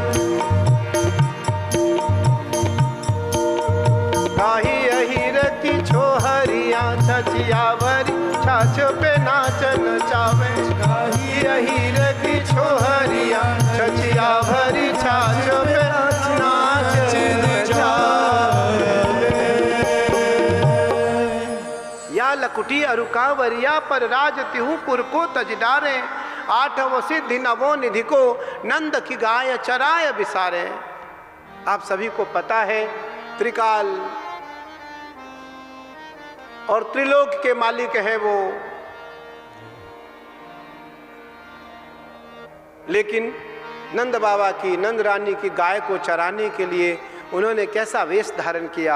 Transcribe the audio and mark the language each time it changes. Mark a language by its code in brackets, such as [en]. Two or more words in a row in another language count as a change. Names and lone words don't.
[bra] ताही अहीर की छोहरिया, छछिया भरी छाछ पे नाच नचावे। ताही अहीर की छोहरिया, छछिया भरी छाछ पे नाच नचावे। या लकुटी अरु कांवरिया, पर राज तिहूं पुर को तज डारे। आठवों सिद्धि नवों निधि को, नंद की गाय चराय विसारे। [hi] आप सभी को पता है त्रिकाल और त्रिलोक के मालिक हैं वो, लेकिन नंद बाबा की, नंद रानी की गाय को चराने के लिए उन्होंने कैसा वेश धारण किया।